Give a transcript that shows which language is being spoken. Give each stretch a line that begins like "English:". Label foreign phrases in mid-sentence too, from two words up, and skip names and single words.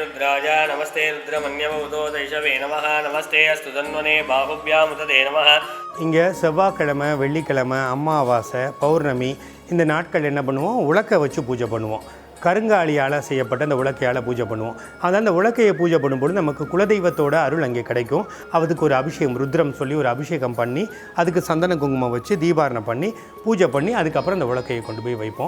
Sanskrit: रुद्राय नमस्ते रुद्रमन्यवतो दैशवे नमः नमस्ते अस्तु तन्वने बाहुभ्यामुतदे नमः.
Tamil: இங்கே செவ்வாய்க்கிழமை, வெள்ளிக்கிழமை, அமாவாசை, பௌர்ணமி இந்த நாட்கள் என்ன பண்ணுவோம், உலக்கை வச்சு பூஜை பண்ணுவோம். கருங்காலியால் செய்யப்பட்ட அந்த உலக்கையால் பூஜை பண்ணுவோம். அதான் அந்த உலக்கையை பூஜை பண்ணும்போது நமக்கு குலதெய்வத்தோட அருள் அங்கே கிடைக்கும். அதுக்கு ஒரு அபிஷேகம், ருத்ரம் சொல்லி ஒரு அபிஷேகம் பண்ணி அதுக்கு சந்தன குங்குமம் வச்சு தீபாரணை பண்ணி பூஜை பண்ணி அதுக்கப்புறம் அந்த உலக்கையை கொண்டு போய் வைப்போம்.